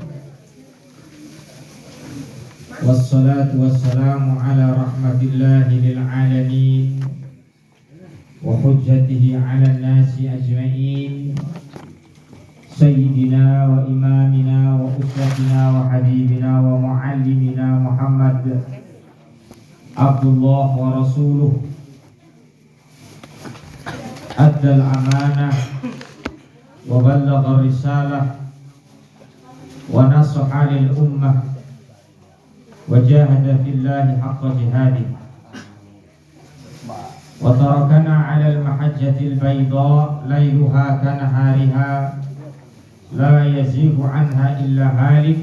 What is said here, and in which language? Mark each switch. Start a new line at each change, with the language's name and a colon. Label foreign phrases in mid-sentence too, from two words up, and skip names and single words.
Arabic: والصلاة والسلام على رحمة الله للعالمين وحجته على الناس أجمعين. سيدنا وإمامنا وأسوتنا وحبيبنا ومعلمنا محمد عبد الله ورسوله, أدى الأمانة وبلغ الرسالة ونصح للأمة وجاهد في الله حق جهاده وتركنا على المحجة البيضاء ليلها كنهارها لا يزيغ عنها إلا هالك.